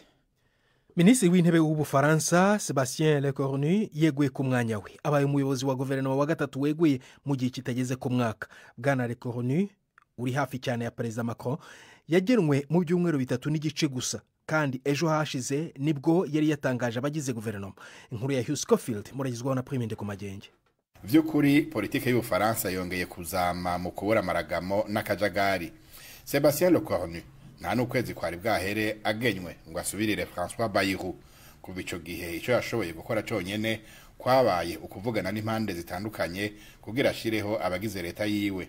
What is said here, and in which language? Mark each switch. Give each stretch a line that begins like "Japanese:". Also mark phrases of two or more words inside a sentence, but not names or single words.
Kinyarwanda: Minisitiri w'intebe w'Ubufaransa Sébastien Lecornu yeguye ku mwanya we, abaye umuyobozi wa guverinoma wa gatatu weguye mu gihe kitageze ku mwaka. Bwana Lecornu uri hafi cyane ya Perezida Macron yagenwe mu byumweru 3 n'igice gusa, kandi ejo hashize nibwo yari yatangaje abagize guverinoma.
Rundi: Inkuru ya Hugh Scofield muragizwaho na Prime Ndekumagenge. Vyukuri politike y'Ubufaransa yongeye kuzama mu kubura amaragamo n'akajagari. Sébastien Lecornu nta n'ukwezi kwari bwahere agenywe ngo asubirire François Bayrou. Kuva ico gihe ico yashoboye gukora cyonyene kwabaye ukuvugana n'impande zitandukanye kugira ashireho abagize leta yiwe.